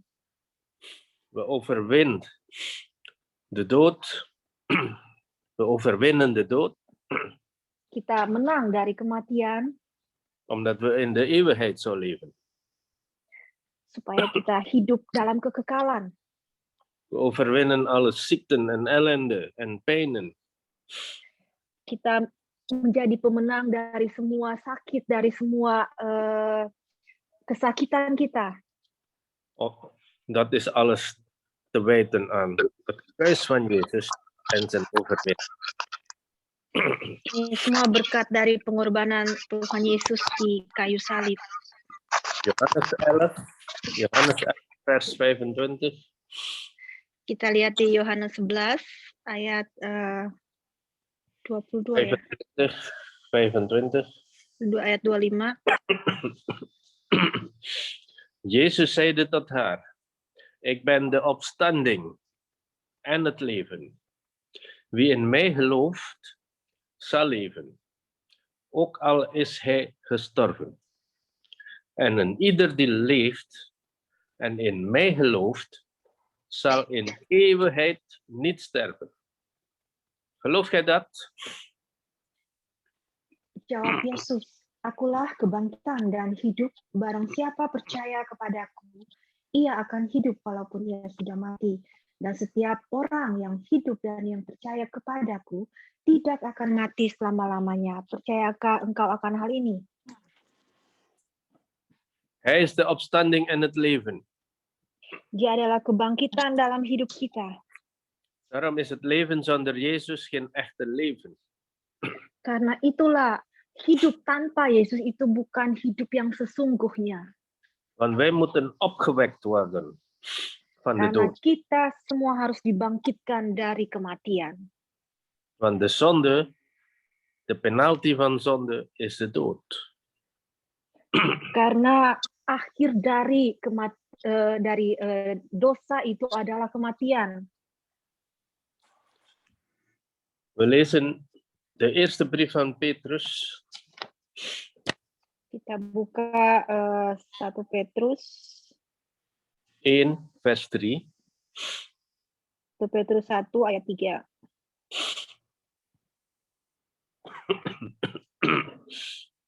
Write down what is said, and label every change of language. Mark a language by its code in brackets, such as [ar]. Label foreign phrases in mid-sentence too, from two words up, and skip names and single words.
[nl] We overwinnen de dood. We overwinnen de dood. [id] Kita menang dari kematian [nl] Omdat we in de eeuwigheid zo leven. [id] supaya kita hidup dalam kekekalan. [nl] We overwinnen alle ziekten en ellende en pijnen. [id] Kita menjadi pemenang dari semua sakit, dari semua kesakitan kita. [nl] Oh, dat is alles te wijten aan het kruis van Jezus en zijn overwinning. [id] Ini semua berkat dari pengorbanan Tuhan Yesus di kayu salib. [nl] Johannes 11, vers 25. [id] Kita lihat di Yohanes 11 ayat 22 ya. 25. Ayat 25. [nl] Jezus zeide tot haar: Ik ben de opstanding en het leven. Wie in mij gelooft, zal leven, ook al is hij gestorven. En een ieder die leeft en in mij gelooft, zal in eeuwigheid niet sterven. Geloof jij dat? [id] Jawab Yesus, akulah kebangkitan dan hidup, barang siapa percaya kepadaku, ia akan hidup walaupun ia sudah mati. Dan setiap orang yang hidup dan yang percaya kepadaku tidak akan mati selama-lamanya. Percayakah engkau akan hal ini? [nl] Hij is de opstanding en het leven. [id] Dia adalah kebangkitan dalam hidup kita. [nl] Daarom is het leven zonder Jezus geen echte leven. [id] Karena itulah hidup tanpa Yesus itu bukan hidup yang sesungguhnya. [nl] Want wij moeten opgewekt worden van de [id] Karena [nl] dood. [id] kita semua harus dibangkitkan dari kematian. [nl] Want de zonde, de penalty van zonde is de dood. [id] Karena akhir dari dosa itu adalah kematian. [nl] We lezen de eerste brief van Petrus, [id] Kita buka 1 Petrus [nl] 1 vers 3. [id] 1 Petrus 1 ayat 3.